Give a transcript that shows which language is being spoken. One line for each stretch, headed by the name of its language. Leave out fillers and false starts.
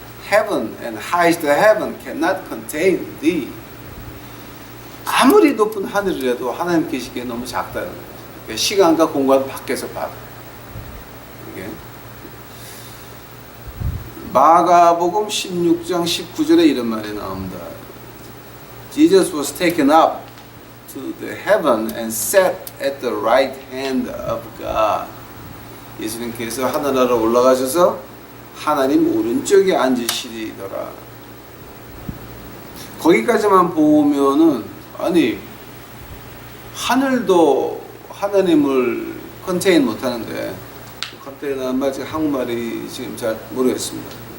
English: Heaven and highest heaven cannot contain thee.
Korean: 아무리 높은 하늘이라도 하나님 계시기에 너무 작다는 거죠. 그러니까 시간과 공간 밖에서 봐도. 이게 마가복음 16장 19절에 이런 말이 나옵니다.
English: Jesus was taken up to the heaven and sat at the right hand of God.
Korean: 예수님께서 하늘나라로 올라가셔서 하나님 오른쪽에 앉으시리더라. 거기까지만 보면은 아니 하늘도 하나님을 컨테인 못하는데 컨테인한 말 지금 한국말이 지금 잘 모르겠습니다.